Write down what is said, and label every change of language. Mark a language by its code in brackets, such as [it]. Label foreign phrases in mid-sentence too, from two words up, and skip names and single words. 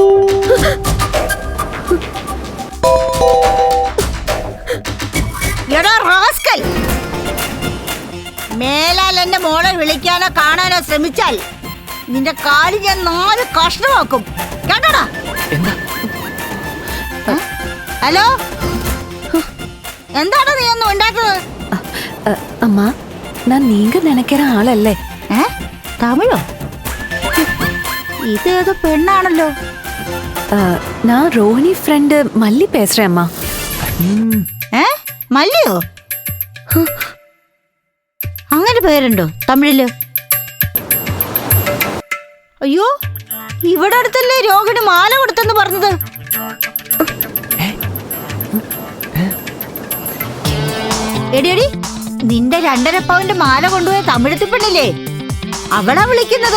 [ml] എടാ റാസ്കൽ, മേലാൽ എന്റെ മോളെ വിളിക്കാനോ കാണാനോ ശ്രമിച്ചാൽ നിന്റെ കാല് ഞാൻ 4 കഷ്ണമാക്കും, കേട്ടോടാ? ഹലോ, എന്താണ് നീ ഒന്നും ഉണ്ടാക്കുന്നത്? അമ്മ, [ta] நான் நீங்க நினைக்கிற ஆளல்லே. [ml] തമിഴോ? ഇതേതോ പെണ്ണാണല്ലോ. [ta] நான் ரோஹிணி ஃப்ரெண்டு மல்லி பேசுறேன் அம்மா. [ml] മല്ലിയോ? അങ്ങനെ പേരുണ്ടോ തമിഴില്? അയ്യോ, ഇവിടെ അടുത്തല്ലേ രോഹിണി മാല കൊടുത്തെന്ന് പറഞ്ഞത്. എടിയടി, നിന്റെ 2.5 പവന്റെ മാല കൊണ്ടുപോയ തമിഴത്തി പെണ്ണില്ലേ, അവളാ വിളിക്കുന്നത്.